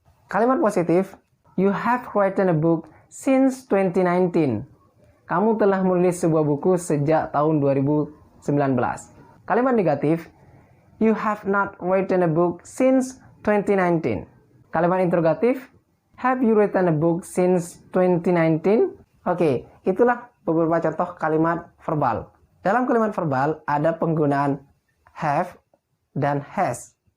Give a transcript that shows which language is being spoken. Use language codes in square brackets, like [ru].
[id] Kalimat positif, [en] you have written a book since 2019. [id] Kamu telah menulis sebuah buku sejak tahun 2019. Kalimat negatif, [en] you have not written a book since 2019. [id] Kalimat interrogatif, [en] have you written a book since 2019? [id] Oke, itulah beberapa contoh kalimat verbal. Dalam kalimat verbal ada penggunaan have dan has.